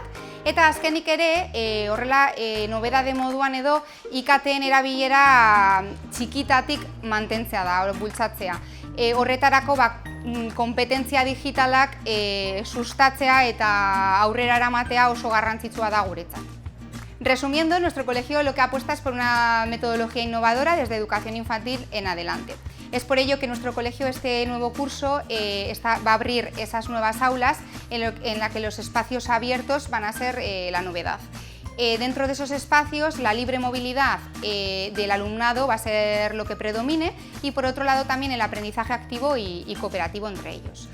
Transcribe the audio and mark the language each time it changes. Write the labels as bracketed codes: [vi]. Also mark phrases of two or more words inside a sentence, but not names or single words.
[eu] Eta azkenik ere, horrela nobedade moduan edo IKT-en erabilera txikitatik mantentzea da, bultzatzea. Horretarako kompetentzia digitalak sustatzea eta aurrera eramatea oso garrantzitsua da guretzat. [es] Resumiendo, nuestro colegio lo que apuesta es por una metodología innovadora desde educación infantil en adelante. Es por ello que nuestro colegio este nuevo curso va a abrir esas nuevas aulas en las que los espacios abiertos van a ser la novedad. Dentro de esos espacios, la libre movilidad del alumnado va a ser lo que predomine y, por otro lado, también el aprendizaje activo y cooperativo entre ellos.